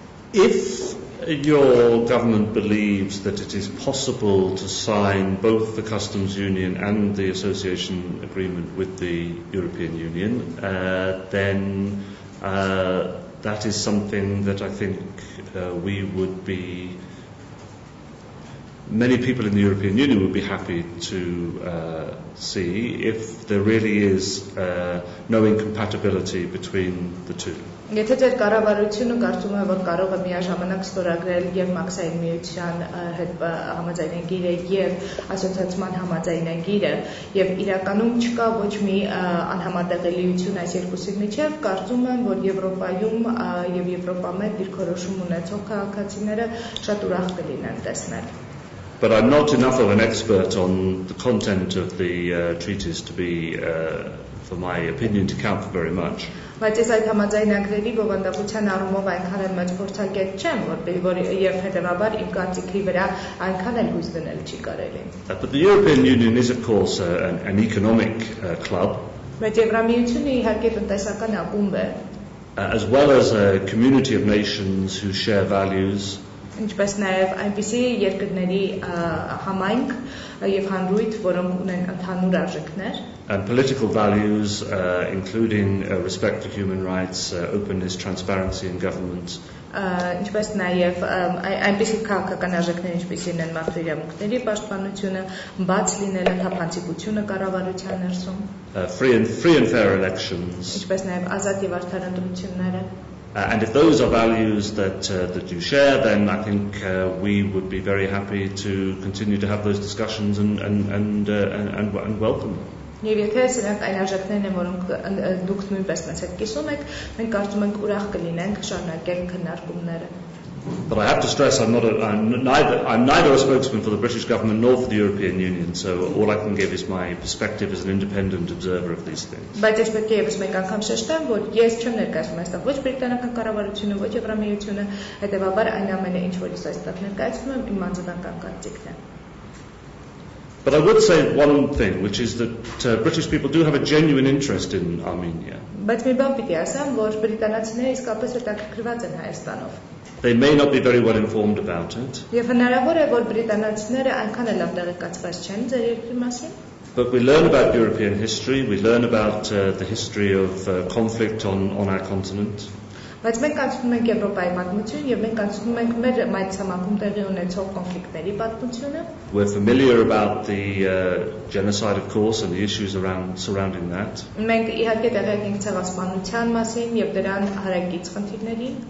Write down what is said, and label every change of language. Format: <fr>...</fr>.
<en>If your government believes that it is possible to sign both the customs union and the association agreement with the European Union, then that is something that I think we would be, many people in the European Union would be happy to see if there really is no incompatibility between the two.</en> <hy>Եթե ձեր կառավարությունը կարծում է, որ կարող է միաժամանակ ստորագրել եւ մաքսային միության հետ համաձայնագիրը եւ ասոցիացիան համաձայնագիրը եւ իրականում չկա ոչ մի անհամատեղելիություն այս երկուսի միջեւ, կարծում եմ, որ Եվրոպայում եւ Եվրոպամետ դիրքորոշում ունեցող քաղաքացիները շատ ուրախ կլինեն տեսնել.</hy> <en>But I'm not enough of an expert on the content of the treaties to be, for my opinion, to count for very much.</en> <hy>Բայց ես այդ համաձայնագրերի բովանդակության առումով այնքան էլ մեծ փորձագետ չեմ, որ եւ հետեւաբար իմ կարծիքի վրա այնքան էլ հույս դնել չի կարելի.</hy> <en>But the European Union is, of course, an economic club.</en> <hy>Բայց Եվրամիությունը իհարկե տնտեսական ակումբ է.</hy> <en>As well as a community of nations who share values.</en> <hy>Ինչպես նաև այնպիսի երկրների համայնք եւ հանրույթ, որոնք ունեն ընդհանուր արժեքներ.</hy> <en>And political values, including respect for human rights, openness, transparency in government.</en> <hy>Ինչպես նաև այնպիսի քաղաքական արժեքներ, ինչպիսին են մարդու իրավունքների պաշտպանությունը, բաց լինելը, թափանցիկությունը կառավարության ներսում.</hy> <en>Free and fair elections.</en> <hy>Ինչպես նաև ազատ եւ արդար ընտրությունները.</hy> <en>And if those are values that you share, then I think we would be very happy to continue to have those discussions and welcome them.</en> <hy>Եվ եթե սրանք այն արժեքներն են, որոնք դուք նույնպես մեզ հետ կիսում եք, մենք կարծում ենք ուրախ կլինենք շարունակել քննարկումները.</hy> <en>But I have to stress I'm neither a spokesman for the British government nor for the European Union, so all I can give is my perspective as an independent observer of these things.</en> <hy>Բայց ես պետք է եւս մեկ անգամ շեշտեմ, որ ես չեմ ներկայացնում այստեղ ոչ բրիտանական կառավարությունը, ոչ Եվրամիությունը, հետեւաբար այն ամենը, ինչ որ ես այստեղ ներկայացնում եմ, իմ անձնական կարծիքն է.</hy> <en>But I would say one thing, which is that British people do have a genuine interest in Armenia.</en> <hy>Բայց մի բան պիտի ասեմ, որ բրիտանացիները իսկապես հետաքրքրված են Հայաստանով.</hy> <en>They may not be very well informed about it.</en> <hy>Եվ հնարավոր է, որ բրիտանացիները այնքան էլ լավ տեղեկացված չեն ձեր երկրի մասին.</hy> <en>But we learn about European history, we learn about the history of conflict on our continent.</en> <hy>Բայց մենք անցնում ենք Եվրոպայի պատմություն եւ մենք անցնում ենք մեր մայրցամաքում տեղի ունեցող կոնֆլիկտների պատմությունը.</hy> <en>We're familiar about the genocide, of course, and the issues surrounding that.</en> <hy>Մենք իհարկե տեղյակ ենք ցեղասպանության մասին եւ դրան հարակից խնդիրներին.</hy>